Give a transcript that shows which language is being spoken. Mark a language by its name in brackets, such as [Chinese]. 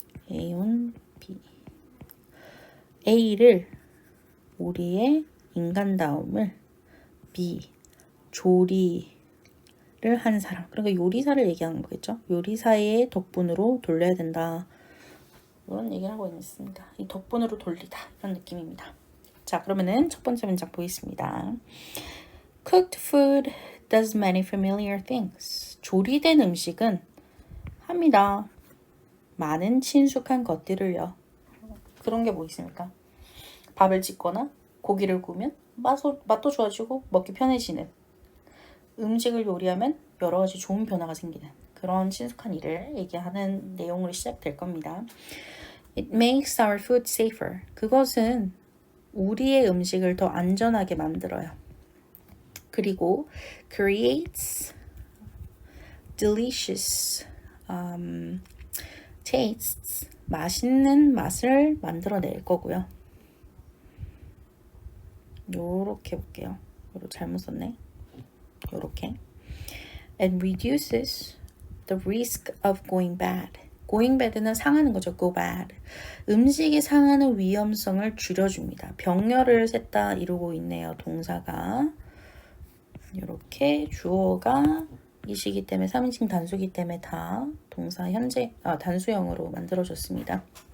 [Korean] A on B A를 우리의 인간다움을 B 조리를 한 사람 그러니까 요리사를 얘기하는 거겠죠. 요리사의 덕분으로 돌려야 된다. 이런 얘기를 하고 있습니다. 이 덕분으로 돌리다 이런 느낌입니다. 자, 그러면은 첫 번째 문장 보겠습니다. [English] Cooked food does many familiar things. [Korean] 조리된 음식은 합니다. 많은 친숙한 것들을요. 그런 게 뭐 있습니까? 밥을 짓거나 고기를 구우면 맛도 좋아지고 먹기 편해지는 음식을 요리하면 여러 가지 좋은 변화가 생기는 그런 친숙한 일을 얘기하는 내용으로 시작될 겁니다. [English] It makes our food safer. [Korean] 그것은 우리의 음식을 더 안전하게 만들어요. 그리고 [English] creates delicious tastes. [Korean] 맛있는 맛을 만들어낼 거고요. 요렇게 볼게요. 요거 잘못 썼네. 요렇게. [English] And reduces the risk of going bad. [Korean] going bad는 상하는 거죠. [English] go bad. [Korean] 음식이 상하는 위험성을 줄여줍니다. 병렬을 셋 다 이루고 있네요. 동사가. 이렇게 주어가 이시기 때문에 3인칭 단수기 때문에 다 동사 현재 단수형으로 만들어졌습니다.